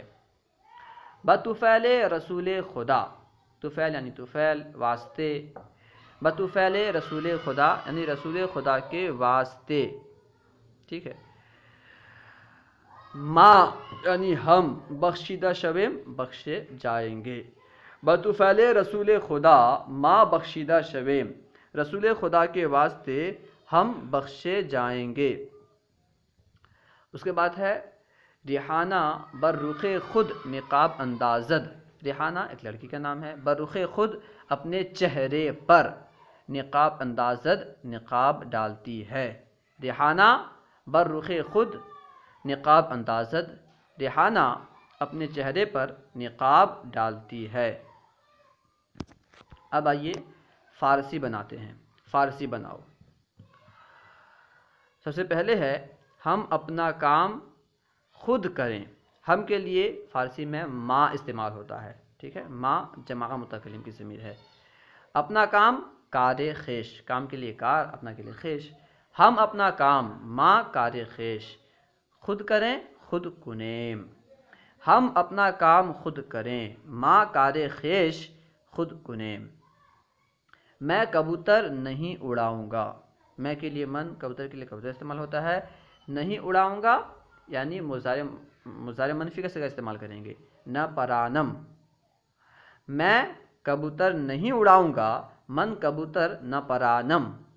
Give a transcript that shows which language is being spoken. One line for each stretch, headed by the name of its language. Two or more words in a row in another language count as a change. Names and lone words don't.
Persian: بطفیل رسول خدا،
Urdu: طفیل یعنی طفیل واسطے،
Persian: بطفیل رسول خدا
Urdu: یعنی رسول خدا کے واسطے، ٹھیک ہے۔ ما یعنی ہم
Persian: بخشیدہ شویم
Urdu: بخشے جائیں گے۔
Persian: بطفیل رسول خدا ما بخشیدہ شویم،
Urdu: رسول خدا کے واسطے ہم بخشے جائیں گے۔ اس کے بعد ہے
Persian: ریحانہ بر رخ خود نقاب اندازد۔
Urdu: ریحانہ ایک لڑکی کا نام ہے،
Persian: بر رخ خود
Urdu: اپنے چہرے پر،
Persian: نقاب اندازد
Urdu: نقاب ڈالتی ہے۔
Persian: ریحانہ بر رخ خود نقاب اندازد،
Urdu: ریحانہ اپنے چہرے پر نقاب ڈالتی ہے۔ اب آئیے فارسی بناتے ہیں، فارسی بناؤ۔ سب سے پہلے ہے ہم اپنا کام خود کریں۔ ہم کے لیے فارسی میں ما استعمال ہوتا ہے، ٹھیک ہے، ما جمع متکلم کی ضمیر ہے۔ اپنا کام
Persian: کار خویش،
Urdu: کام کے لیے کار، اپنا کے لیے خویش۔ ہم اپنا کام
Persian: ما کار خویش
Urdu: خود کریں،
Persian: خود کنیم۔
Urdu: ہم اپنا کام خود کریں،
Persian: ما کار خویش خود کنیم۔
Urdu: میں کبوتر نہیں اڑاؤں گا۔ میں کے لیے من، کبوتر کے لیے کبوتر استعمال ہوتا ہے۔ نہیں اڑاؤں گا یعنی مضارع منفی کا صیغہ استعمال کریں گے،
Persian: نہ پرانم۔
Urdu: میں کبوتر نہیں اڑاؤں گا،
Persian: من کبوتر نہ پرانم۔